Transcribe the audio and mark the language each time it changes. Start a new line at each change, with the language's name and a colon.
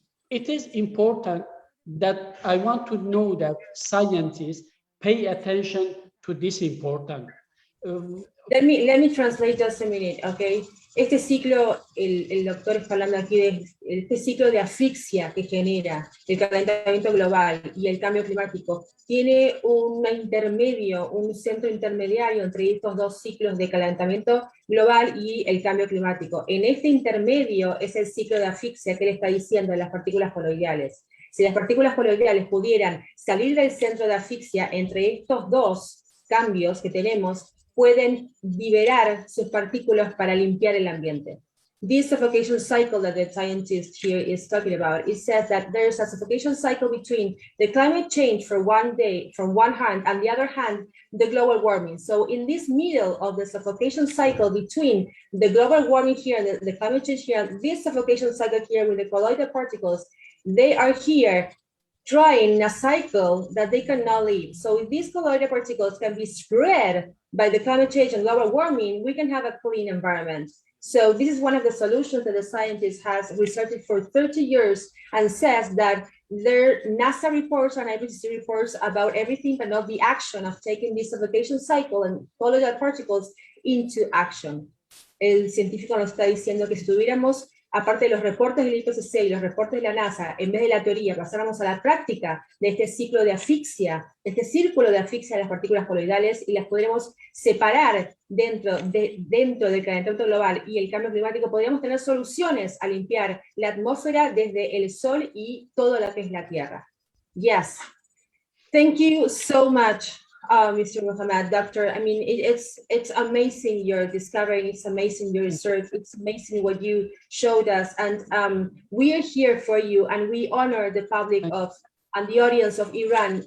English: It is important that I want to know that scientists pay attention to this important. Let me translate just a minute, okay?
Spanish: Este ciclo, el doctor está hablando aquí de este ciclo de asfixia que genera el calentamiento global y el cambio climático. Tiene un centro intermediario entre estos dos ciclos de calentamiento global y el cambio climático. En este intermedio es el ciclo de asfixia que él está diciendo de las partículas coloidales. Si las partículas coloidales pudieran salir del centro de asfixia entre estos dos cambios que tenemos, pueden liberar sus partículas para limpiar el ambiente.
English: This suffocation cycle that the scientist here is talking about, it says that there's a suffocation cycle between the climate change for one day, from one hand, and the other hand, the global warming. So in this middle of the suffocation cycle between the global warming here and the climate change here, this suffocation cycle here with the colloidal particles, they are here trying a cycle that they cannot leave. So if these colloidal particles can be spread by the climate change and global warming, we can have a clean environment. So this is one of the solutions that the scientist has researched for 30 years and says that their NASA reports and IPCC reports about everything but not the action of taking this suffocation cycle and colloidal particles into action.
Spanish: El científico nos está diciendo que si tuviéramos, aparte de los reportes del IPCC y los reportes de la NASA, en vez de la teoría, pasáramos a la práctica de este ciclo de asfixia, este círculo de asfixia de las partículas coloidales y las podremos separar dentro del calentamiento global y el cambio climático, podríamos tener soluciones a limpiar la atmósfera desde el sol y todo lo que es la Tierra.
English: Yes. Thank you so much, Mr. Muhammad, Doctor. I mean, it's amazing your discovery, it's amazing your research, it's amazing what you showed us, and we are here for you, and we honor the public and the audience of Iran.